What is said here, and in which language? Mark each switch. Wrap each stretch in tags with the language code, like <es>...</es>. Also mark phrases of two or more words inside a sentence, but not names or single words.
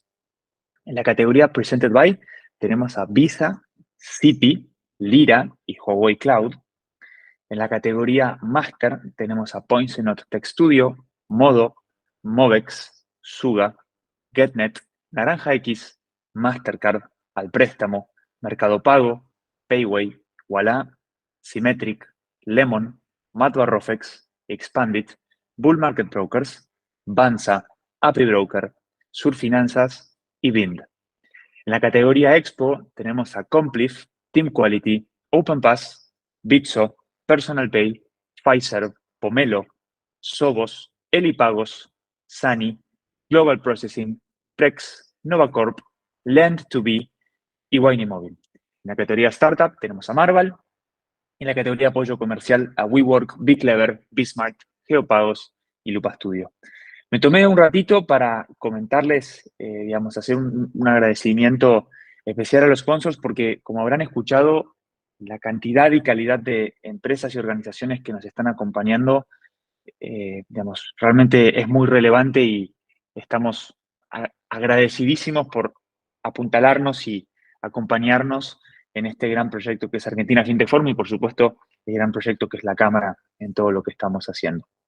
<es>En la categoría Presented By tenemos a Visa, Citi, Lira y Huawei Cloud. En la categoría Master tenemos a Points Tech Studio, Modo, Movex, Suga, GetNet, Naranja X, Mastercard, Al Préstamo, Mercado Pago, Payway, Walla, Symmetric, Lemon, Matbarrofex, Expandit, Bull Market Brokers, Banza, API Broker, Surfinanzas y Bind. En la categoría Expo tenemos a Complif, Team Quality, OpenPass, Bitso, Personal Pay, Pfizer, Pomelo, Sobos, Elipagos, Sani, Global Processing, Prex, Novacorp, Lend2B y Wine Mobile. En la categoría Startup tenemos a Marval. En la categoría Apoyo Comercial a WeWork, BigClever, Bismart, Geopagos y Lupa Studio. Me tomé un ratito para comentarles, hacer un agradecimiento especial a los sponsors porque, como habrán escuchado, la cantidad y calidad de empresas y organizaciones que nos están acompañando, realmente es muy relevante y estamos agradecidísimos por apuntalarnos y acompañarnos en este gran proyecto que es Argentina Fintech Forum y, por supuesto, el gran proyecto que es la Cámara en todo lo que estamos haciendo.</es>